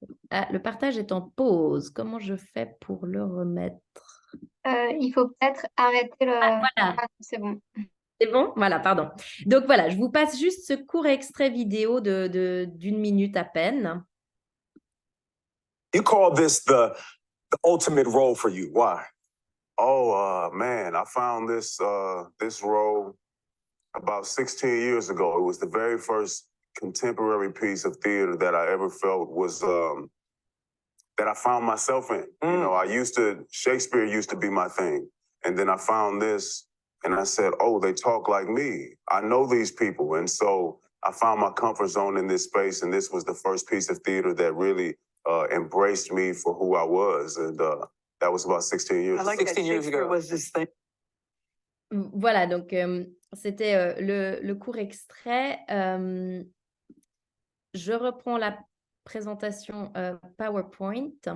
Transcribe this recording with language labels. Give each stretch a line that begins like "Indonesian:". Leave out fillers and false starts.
French: Ah, le partage est en pause. Comment je fais pour le remettre? Il faut peut-être arrêter le... Voilà, Ah, c'est bon. c'est bon? Voilà, pardon. Donc voilà, je vous passe juste ce court extrait vidéo d'une minute à peine.
English: You call this the ultimate role for you. Why? Oh man, I found this role about 16 years ago. It was the very first contemporary piece of theater that I ever felt was that I found myself in. You know, Shakespeare used to be my thing. And then I found this and I said, oh, they talk like me. I know these people. And so I found my comfort zone in this space. And this was the first piece of theater that really embraced me for who I was. And that was about 16 years ago. 16 years ago was this thing.
French: Voilà, donc c'était le court extrait. je reprends la présentation PowerPoint.